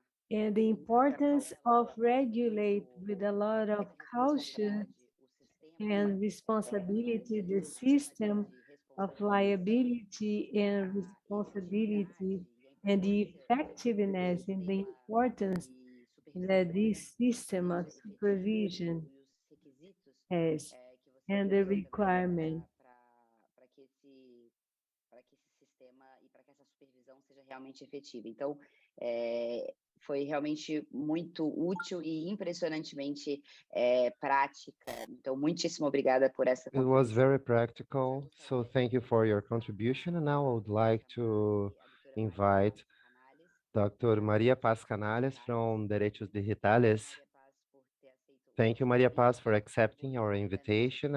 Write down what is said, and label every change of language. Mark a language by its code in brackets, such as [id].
[en] and the importance of regulate with a lot of caution and responsibility, the system of liability and responsibility, and the effectiveness and the importance that this system of supervision has, and the requirement. [pt] Para que esse sistema e para que essa supervisão seja realmente efetiva. Então, foi realmente muito útil e impressionantemente prática. Então, muitíssimo obrigada por essa [en] It was very practical, so thank you for your contribution. And now I would like to invite Dr. Maria Paz Canales from Direitos Digitales. Thank you, Maria Paz, for accepting our invitation.